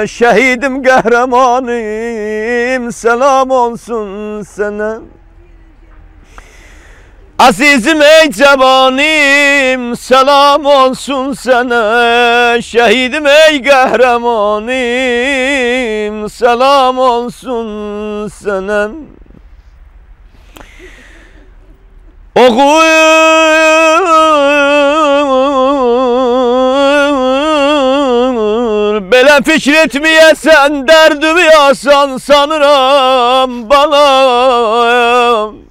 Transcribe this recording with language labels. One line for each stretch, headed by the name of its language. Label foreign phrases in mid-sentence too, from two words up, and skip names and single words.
Turkish: Şehidim, qəhrəmanım, selam olsun sana. Azizim, ey cavanım, selam olsun sana. Şehidim, ey qəhrəmanım, selam olsun sana.
Azerbaijani: Oğul, belə fikir etməyəsən, dərdimi yasan sanıram balam.